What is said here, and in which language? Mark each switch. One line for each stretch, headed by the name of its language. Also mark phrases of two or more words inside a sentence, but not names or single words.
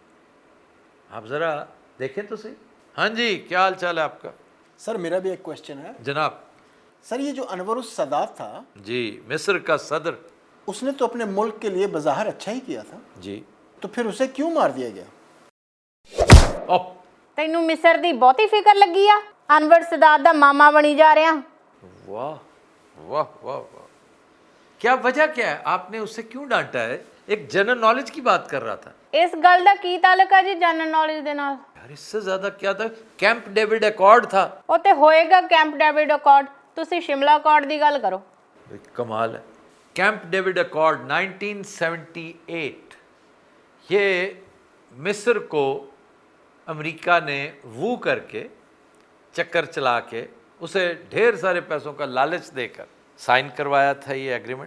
Urdu: آپ ذرا دیکھیں تو صحیح. ہاں جی, کیا حال چال ہے آپ کا؟ سر میرا بھی ایک کوشچن ہے. جناب. سر یہ جو انور السادات تھا جی, مصر کا صدر. اس نے تو اپنے ملک کے لیے بظاہر اچھا ہی کیا تھا, جی, تو پھر اسے کیوں مار دیا گیا؟
Punjabi: ਤੈਨੂੰ ਮਿਸਰ ਦੀ ਬਹੁਤੀ ਫਿਕਰ ਲੱਗੀ ਆ? ਅਨਵਰ ਸਦਾਤ ਦਾ ਮਾਮਾ ਬਣੀ ਜਾ ਰਿਹਾ.
Urdu: واہ واہ واہ واہ, کیا وجہ کیا ہے؟ آپ نے اسے کیوں ڈانٹا ہے؟ ایک
English: general knowledge
Urdu: کی بات کر رہا تھا.
Punjabi: ਇਸ ਗੱਲ ਦਾ ਕੀ ਤਾਲੁਕ ਹੈ ਜੀ
English: general knowledge
Punjabi: ਦੇ ਨਾਲ?
Urdu: یار اس سے زیادہ کیا تھا؟ کیمپ ڈیوڈ ایکارڈ تھا.
Punjabi: ਉਹ ਤੇ ਹੋਏਗਾ ਕੈਂਪ ਡੇਵਿਡ ਅਕॉर्ड, ਤੁਸੀਂ ਸ਼ਿਮਲਾ ਅਕॉर्ड ਦੀ ਗੱਲ ਕਰੋ.
Urdu: کمال ہے. کیمپ ڈیوڈ ایکارڈ 1978, یہ مصر کو امریکہ نے وو کر کے, چکر چلا کے, اسے ڈھیر سارے پیسوں کا لالچ دے کر سائن کروایا تھا یہ ایگریمنٹ.